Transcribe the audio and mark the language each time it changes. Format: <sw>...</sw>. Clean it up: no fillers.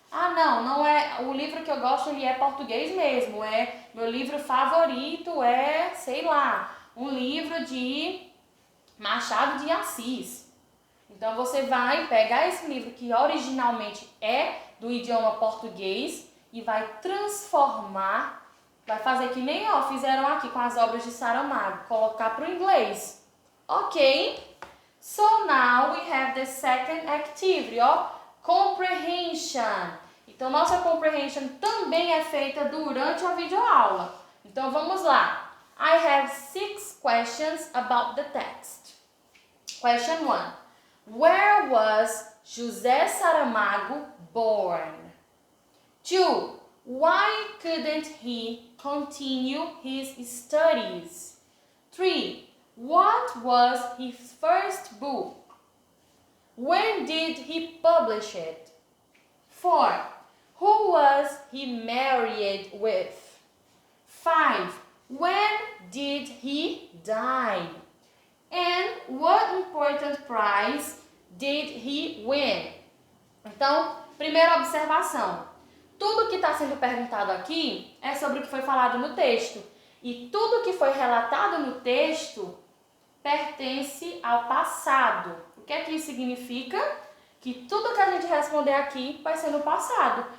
<pt>Ah, não é, o livro que eu gosto, ele é português mesmo, meu livro favorito sei lá, um livro de Machado de Assis. Então você vai pegar esse livro que originalmente é do idioma português e vai transformar, vai fazer que nem fizeram aqui com as obras de Saramago, colocar para o inglês. Ok?</pt> <en>So now we have the second activity, comprehension.</en> <pt>Então nossa comprehension também é feita durante a videoaula. Então vamos lá.</pt> <en>I have 6 questions about the text. Question 1. Where was José Saramago born? 2. Why couldn't he continue his studies? 3. What was his first book? When did he publish it? 4. Who was he married with? 5. When did he die? And what important prize did he win?</en> <pt>Então, primeira observação. Tudo que está sendo perguntado aqui é sobre o que foi falado no texto. E tudo que foi relatado no texto pertence ao passado. O que é que isso significa? Que tudo que a gente responder aqui vai ser no passado.</pt>